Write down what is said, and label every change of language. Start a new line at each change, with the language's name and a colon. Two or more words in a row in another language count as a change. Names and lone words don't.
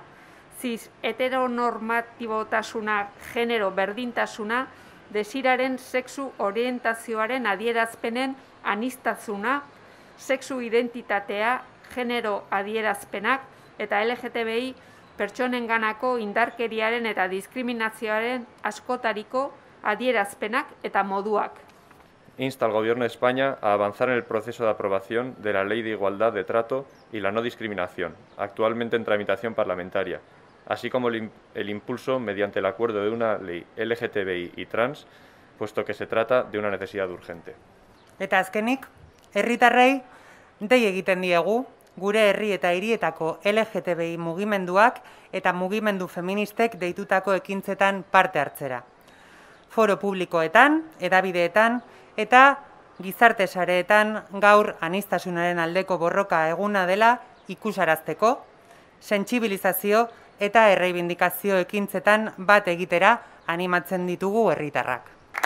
Basque: Cis heteronormatibotasuna, genero berdintasuna, desiraren sexu orientazioaren adierazpenen aniztasuna, sexu identitatea, genero adierazpenak eta LGTBI pertsonenganako indarkeriaren eta diskriminazioaren askotariko adierazpenak eta moduak.
Spanish: Insta al Gobierno de España a avanzar en el proceso de aprobación de la Ley de Igualdad de Trato y la No Discriminación, actualmente en tramitación parlamentaria, así como el impulso mediante el acuerdo de una ley LGTBI y trans, puesto que se trata de una necesidad urgente.
Basque: Eta azkenik, herritarrei dei egiten diegu gure herri eta hirietako LGTBI mugimenduak eta mugimendu feministek deitutako ekintzetan parte hartzera. Foro publikoetan, hedabideetan eta gizarte sareetan gaur aniztasunaren aldeko borroka eguna dela ikusarazteko, sentsibilizazio eta erreibindikazio ekintzetan bat egitera animatzen ditugu herritarrak.